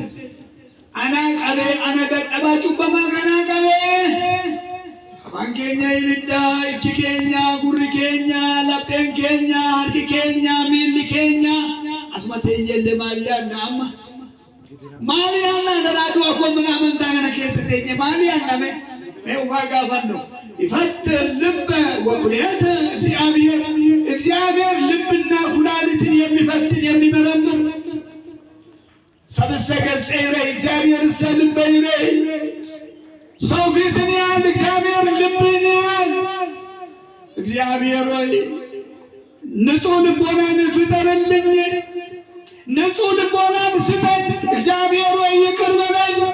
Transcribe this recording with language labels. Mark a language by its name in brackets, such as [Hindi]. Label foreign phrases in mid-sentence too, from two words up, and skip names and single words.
[Oromo] Anaa qabee ana dadhabaa cubbamaa kanaa qabee afaan keenya ibiddaa, iji keenya, gurri keenya, lapheen keenya, harki keenya, miilli keenya asuma teenyellee maal yaadna amma? Maal yaadna dalaaduu akkoo mana amantaa kana keessa teenye maal yaadna mee ufaa gaafannu? [Geez] ይፈትን ልበ ወኩልየተ እግዚአብሔር [Amharic] ልብና ኩላሊትን የሚፈትን የሚመረምር [Geez] ሰብሰ ገጽ ይረይ እግዚአብሔር ልበ ይረይ [Amharic] ሰው ፊትን ያህል እግዚአብሔር ልብን ያህል እግዚአብሔር ሆይ ንጹሕ ልቦናን ፍጠርልኝ፣ ንጹሕ ልቦናን ስጠኝ። እግዚአብሔር ሆይ ይቅር በለኝ